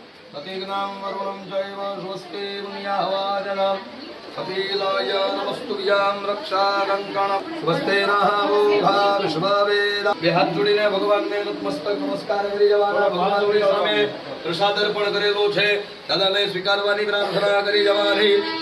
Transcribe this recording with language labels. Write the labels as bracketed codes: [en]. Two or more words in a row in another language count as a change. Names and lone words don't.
[sa] प्रतीग्नां वरुणं चैव स्वस्ति पुण्याहवाचनं कपिलाय नमस्तुभ्यां रक्षाकङ्कणं स्वस्ते नः भूभा विश्ववेद [gu] બે હાથ જોડીને ભગવાનને નતમસ્તક નમસ્કાર કરી જવાના ભગવાનની સામે પ્રસાદર્પણ કરેલો છે દાદાને સ્વીકારવાની પ્રાર્થના કરી જવાની